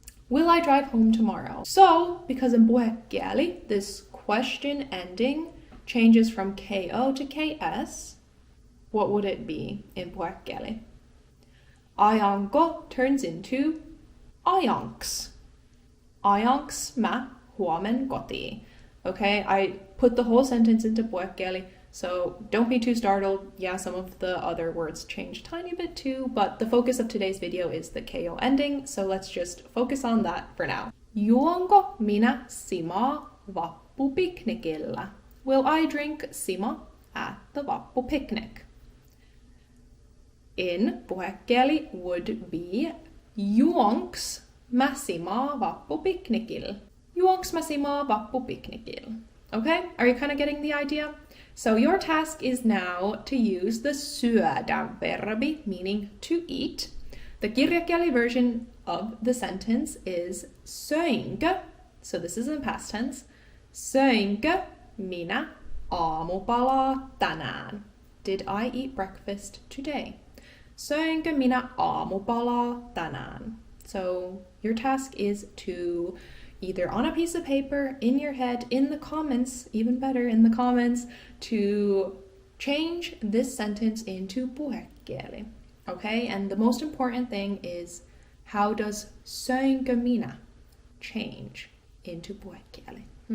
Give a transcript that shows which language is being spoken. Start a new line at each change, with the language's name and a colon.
English: Will I drive home tomorrow? So, because in puhekieli, this question ending changes from ko to ks, what would it be in puhekieli? Ajanko turns into ajanks.
Finnish: Ajanks mä huomen kotiin.
English: Okay, I put the whole sentence into puhekieli, so don't be too startled. Yeah, some of the other words change a tiny bit too, but the focus of today's video is the ko ending, so let's just focus on that for now.
Finnish: Juonko minä simaa vappupiknikillä?
English: Will I drink sima at the vappu picnic? In puhekieli would be
Finnish: juonks mä simaa vappupiknikillä? Juonks mä simaa vappupiknikillä?
English: Okay, are you kind of getting the idea? So your task is now to use the syödä verbi, meaning to eat. The kirjakieli version of the sentence is söinkö, so this is in past tense,
Finnish: söinkö minä aamupalaa tänään?
English: Did I eat breakfast today?
Finnish: Söinkö minä aamupalaa tänään?
English: So your task is to either on a piece of paper, in your head, in the comments, even better, in the comments, to change this sentence into puhekieli. Okay, and the most important thing is, how does
Finnish: söinkö minä
English: change into puhekieli?